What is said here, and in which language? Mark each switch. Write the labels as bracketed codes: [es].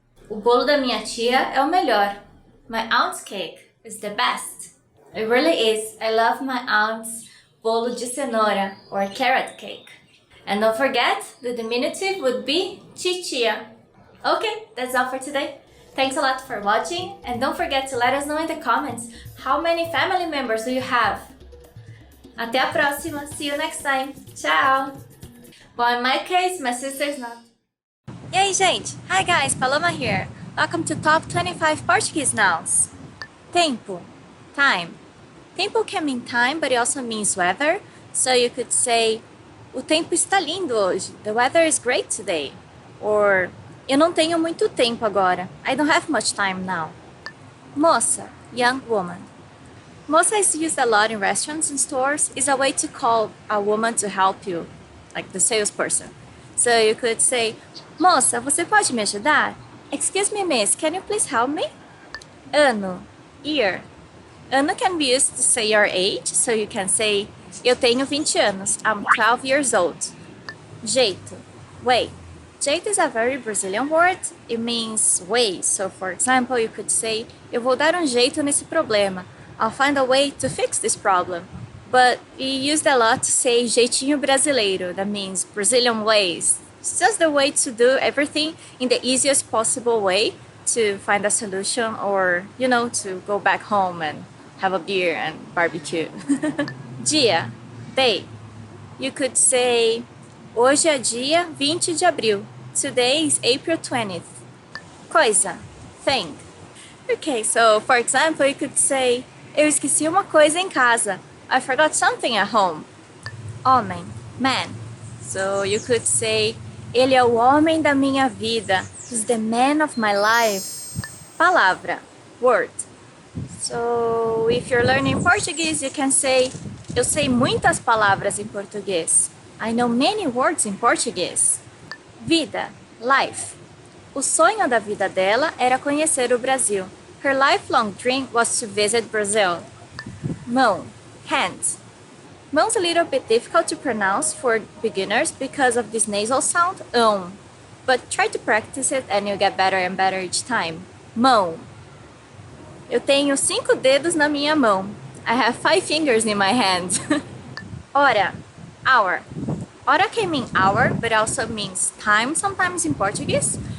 [pt] O bolo da minha tia é o melhor. [en] My aunt's cake is the best. It really is. I love my aunt's [pt] bolo de cenoura [en] or carrot cake. And don't forget, the diminutive would be titia. Okay, that's all for today. Thanks a lot for watching, and don't forget to let us know in the comments how many family members do you have. [pt] Até a próxima. [en] See you next time. Tchau. Well, in my case, my sister is not. [pt] E aí, gente? [en] Hi guys, Paloma here. Welcome to Top 25 Portuguese Nouns. Tempo, time. Tempo can mean time, but it also means weather. So you could say, [pt] o tempo está lindo hoje. [en] The weather is great today. [pt] Or, eu não tenho muito tempo agora. [en] I don't have much time now. Moça, young woman. Moça is used a lot in restaurants and stores. It's a way to call a woman to help you, like the salesperson. So you could say, [pt] moça, você pode me ajudar? [en] Excuse me, miss, can you please help me? Ano, year. Ano can be used to say your age, so you can say, [pt] eu tenho 20 anos, [en] I'm 12 years old. Jeito, way. Jeito is a very Brazilian word. It means way. So, for example, you could say, [pt] eu vou dar um jeito nesse problema. [en] I'll find a way to fix this problem. But we used a lot to say [pt] jeitinho brasileiro. [en] That means Brazilian ways. It's just the way to do everything in the easiest possible way to find a solution or, to go back home and have a beer and barbecue. [pt] Dia, day. [en] You could say, [pt] hoje é dia 20 de abril. [en] Today is April 20th. Coisa, thing. Okay, so for example, you could say, [pt] eu esqueci uma coisa em casa. [en] I forgot something at home. [pt] Homem, man. [en] So you could say, [pt] ele é o homem da minha vida. [en] He's the man of my life. Palavra, word. So if you're learning Portuguese, you can say, [pt] eu sei muitas palavras em português. [en] I know many words in Portuguese. [pt] Vida, life. O sonho da vida dela era conhecer o Brasil. [en] Her lifelong dream was to visit Brazil. Mão, hand. Mão's a little bit difficult to pronounce for beginners because of this nasal sound, But try to practice it and you'll get better and better each time. [pt] Mão. Eu tenho 5 dedos na minha mão. [en] I have 5 fingers in my hand. Hora, hour. Hora can mean hour, but also means time sometimes in Portuguese.